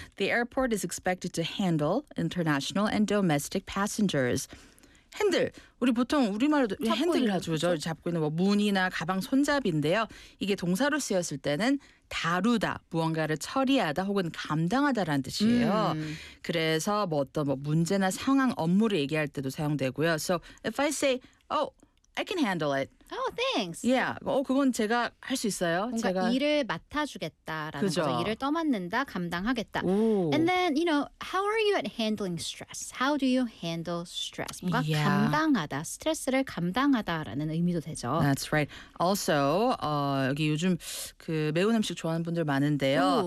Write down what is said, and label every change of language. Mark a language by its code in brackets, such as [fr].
[en] The airport is expected to handle international and domestic passengers. [ko] 핸들, 우리 보통 우리말로도 핸들을 하죠. 그렇죠? 잡고 있는 뭐 문이나 가방 손잡이인데요. 이게 동사로 쓰였을 때는 다루다, 무언가를 처리하다 혹은 감당하다라는 뜻이에요. 그래서 뭐 어떤 뭐 문제나 상황, 업무를 얘기할 때도 사용되고요. [en] So if I say, oh, I can handle it. Oh, thanks. Yeah. [ko] 어, 그건 제가 할 수 있어요. 뭔가 제가 일을 맡아주겠다라는 그죠? 거죠. 일을 떠맡는다, 감당하겠다. [en] Ooh. And then, you know, how are you at handling stress? How do you handle stress? [ko] 뭔가 [en] yeah. [ko] 감당하다, 스트레스를 감당하다라는 의미도 되죠. [en] That's right. Also, [ko] 여기 요즘 그 매운 음식 좋아하는 분들 많은데요.